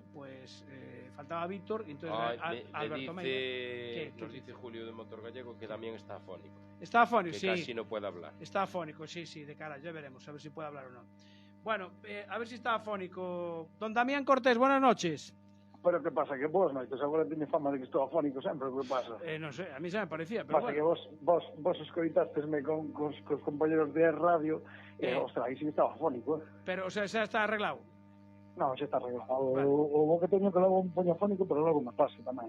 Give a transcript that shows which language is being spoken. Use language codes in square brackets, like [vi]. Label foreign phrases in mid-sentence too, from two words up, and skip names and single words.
[es] Pues faltaba Víctor y entonces Alberto Meira. Nos dice Julio de Motor Gallego que también está afónico. Está afónico, que sí. Casi no puede hablar. Está afónico, sí, de cara, ya veremos, a ver si puede hablar o no. Bueno, a ver si está afónico. Don Damián Cortés, buenas noches. Pero que pasa, [gl] que vos noites agora teñe fama de que estou afónico sempre, que pasa? Non sei, [es] a mí se me parecía, pero pasa bueno. [gl] Que vos escoitastesme con os compañeros de radio, ostras, aí sí estaba afónico, Pero, o sea, xa está arreglado? Non, xa está arreglado. Vale. O que teño que logo un poño afónico, pero logo me pasa tamén,